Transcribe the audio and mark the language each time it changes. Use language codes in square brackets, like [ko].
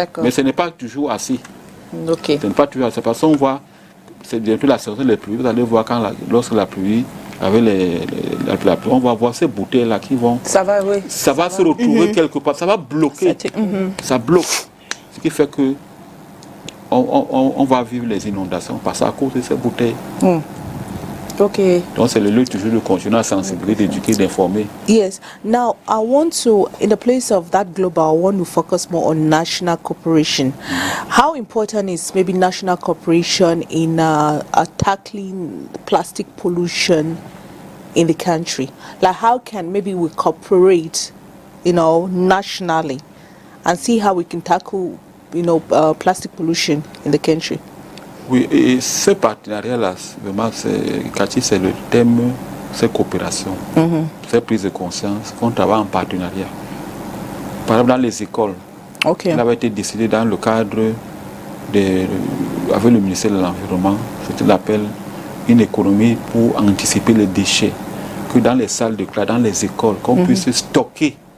[fr] Mais ce n'est pas toujours assez. Ce n'est pas toujours assez, parce qu'on voit, c'est bientôt la saison des pluies, vous allez voir lorsque la pluie, avec la pluie, on va voir ces bouteilles-là qui vont... Ça va se retrouver quelque part, ça va bloquer. Ça bloque. Ce qui fait que on va vivre les inondations parce à cause de ces bouteilles. Donc c'est le lieu toujours de continuer à sensibiliser, d'éduquer, d'informer. [en] Yes. Now I want to, in the place of that global, I want to focus more on national cooperation. How important is maybe national cooperation in tackling plastic pollution in the country? Like how can maybe we cooperate, nationally, and see how we can tackle, plastic pollution in the country? [fr] Oui, et ce partenariat-là, vraiment, c'est le thème, c'est coopération, c'est prise de conscience, qu'on travaille en partenariat. Par exemple, dans les écoles, il avait été décidé dans le cadre avec le ministère de l'Environnement, ce qu'on appelle une économie pour anticiper les déchets, que dans les salles de classe, dans les écoles, qu'on puisse stocker.